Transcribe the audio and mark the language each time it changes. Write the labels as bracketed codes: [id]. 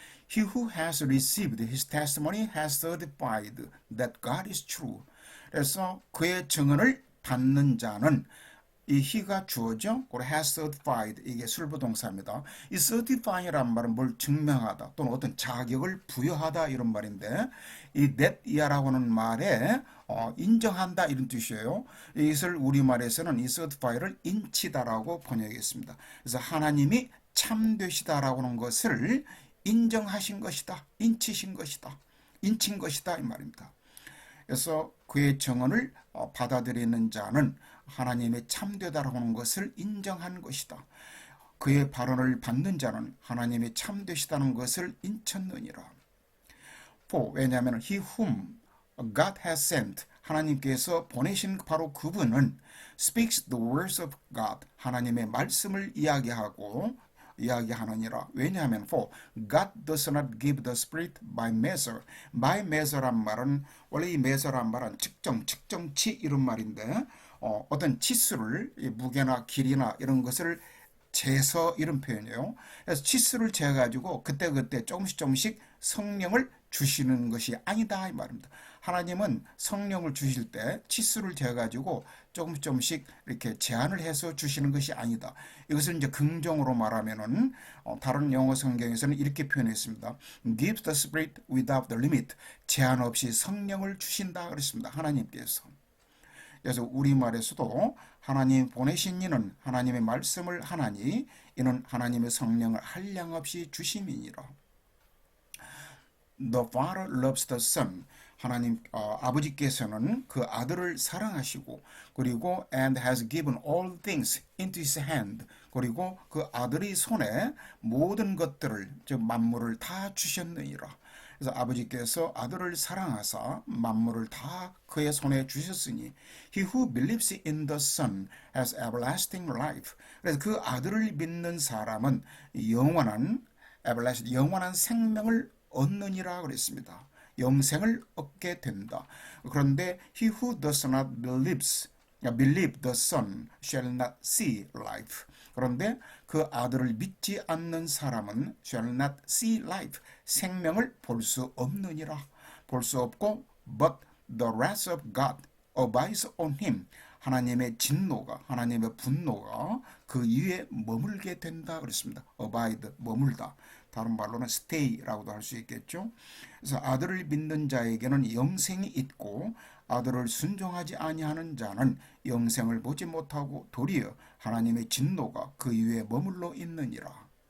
[en] He who has received his testimony has certified that God is true. [ko] 그래서 그의 증언을 받는 자는 이 he가 주어죠. 그리고 has certified 이게 술부동사입니다. 이 certify라는 말은 뭘 증명하다 또는 어떤 자격을 부여하다 이런 말인데 이 that이라고 하는 말에 인정한다 이런 뜻이에요. 이것을 우리말에서는 이 certify를 인치다라고 번역했습니다. 그래서 하나님이 참되시다라고 하는 것을 인정하신 것이다. 인치신 것이다. 인친 것이다 이 말입니다. 그래서 그의 증언을 받아들이는 자는 하나님의 참되다라고 하는 것을 인정한 것이다. 그의 발언을 받는 자는 하나님의 참되시다는 것을 인쳤느니라. 왜냐하면 [en] he whom God has sent, [ko] 하나님께서 보내신 바로 그분은 [en] speaks the words of God, [ko] 하나님의 말씀을 이야기하느니라. 왜냐하면 [en] for God does not give the spirit by measure. [ko] by measure란 말은 원래 이 measure란 말은 측정치 이런 말인데 어떤 치수를 무게나 길이나 이런 것을 재서 이런 표현이에요. 그래서 치수를 재가지고 그때그때 조금씩 성령을 주시는 것이 아니다 이 말입니다. 하나님은 성령을 주실 때 치수를 재가지고 조금씩 이렇게 제한을 해서 주시는 것이 아니다. 이것을 이제 긍정으로 말하면은 다른 영어 성경에서는 이렇게 표현했습니다. [en] Gives the Spirit without the limit. [ko] 제한 없이 성령을 주신다 그랬습니다. 하나님께서. 그래서 우리말에서도 하나님 보내신 이는 하나님의 말씀을 하나니 이는 하나님의 성령을 한량 없이 주심이니라. [en] The Father loves the Son. [ko] 하나님 아버지께서는 그 아들을 사랑하시고 그리고 [en] and has given all things into his hand. [ko] 그리고 그 아들의 손에 모든 것들을 즉 만물을 다 주셨느니라. 그래서 아버지께서 아들을 사랑하사 만물을 다 그의 손에 주셨으니 [en] he who believes in the Son has everlasting life. [ko] 그래서 그 아들을 믿는 사람은 영원한 생명을 얻느니라 그랬습니다. 영생을 얻게 된다. 그런데 [en] he who does not believe the Son shall not see life. [ko] 그런데 그 아들을 믿지 않는 사람은 [en] shall not see life. [ko] 생명을 볼 수 없느니라. 볼 수 없고 [en] but the wrath of God abides on him. [ko] 하나님의 진노가 하나님의 분노가 그 위에 머물게 된다 그랬습니다. abide 머물다. 다른 말로는 stay라고도 할 수 있겠죠. 그래서 아들을 믿는 자에게는 영생이 있고 아들을 순종하지 아니하는 자는 영생을 보지 못하고 도리어 하나님의 진노가 그 위에 머물러 있느니라.